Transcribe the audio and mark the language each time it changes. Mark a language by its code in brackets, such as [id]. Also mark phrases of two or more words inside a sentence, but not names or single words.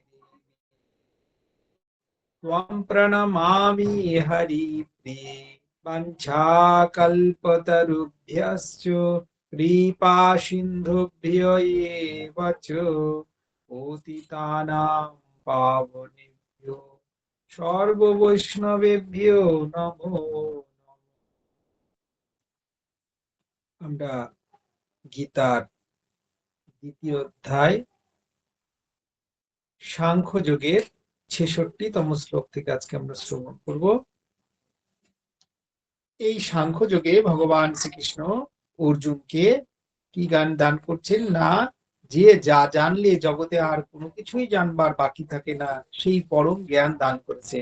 [sa] त्वं प्रणमामि हरिप्रिये वञ्चाकल्पतरुभ्यश्च कृपासिन्धुभ्य एव च पतितानां पावनेभ्यो সর্ববৈষ্ণবেভ্যো নমো নমঃ। [bn] আমরা গীতার দ্বিতীয় অধ্যায় সাংখ্যযোগের ৬৬তম শ্লোক থেকে আজকে আমরা শ্রবণ করব। এই সাংখ্যযোগে ভগবান শ্রীকৃষ্ণ অর্জুনকে কি জ্ঞান দান করছেন না, যে যা জানলে জগতে আর কোনো কিছুই জানবার বাকি থাকে না, সেই পরম জ্ঞান দান করেছেন।